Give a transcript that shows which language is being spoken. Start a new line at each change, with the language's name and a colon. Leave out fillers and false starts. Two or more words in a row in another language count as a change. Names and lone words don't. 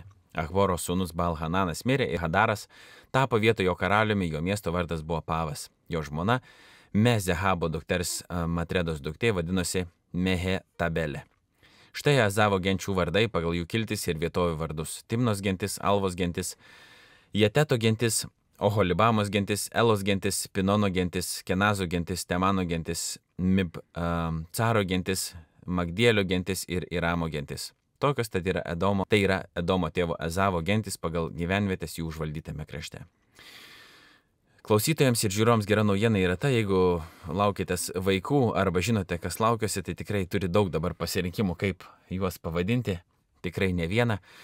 Lithuanian: Achboro sūnus Balhananas mirė ir Hadaras tapo vietoj jo karaliumi, jo miesto vardas buvo Pavas. Jo žmona Mezehabo dukters Matredos duktė vadinosi Mehetabelė. Štai Azavo genčių vardai pagal jų kiltis ir vietovių vardus. Timnos gentis, Alvos gentis, Jeteto gentis, Oholibamos gentis, Elos gentis, Pinono gentis, Kenazo gentis, Temano gentis, Caro gentis, Magdielio gentis ir Iramo gentis. Tokios tai yra Edomo tėvo Ezavo gentis pagal gyvenvietės jų užvaldytame krašte. Klausytojams ir žiūroms gera naujiena yra ta, jeigu laukitės vaikų arba žinote, kas laukiuosi, tai tikrai turi daug dabar pasirinkimų, kaip juos pavadinti, tikrai ne vieną.